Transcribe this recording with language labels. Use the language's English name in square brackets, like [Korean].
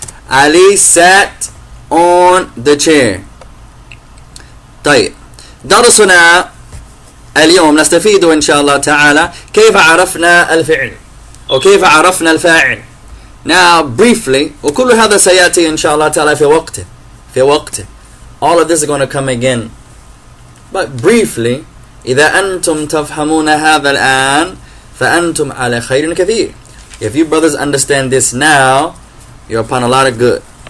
[English] Ali sat on the chair. طيب [Arabic] درسنا اليوم نستفيد إن شاء الله تعالى كيف عرفنا الفعل وكيف عرفنا الفاعل. [English] Now briefly, [Arabic] وكل هذا سيأتي إن شاء الله تعالى في وقته. [English] All of this is going to come again. But briefly, [Arabic] إذا أنتم تفهمون هذا الآن فأنتم على خير كثير. [English] If you brothers understand this now, you're upon a lot of good.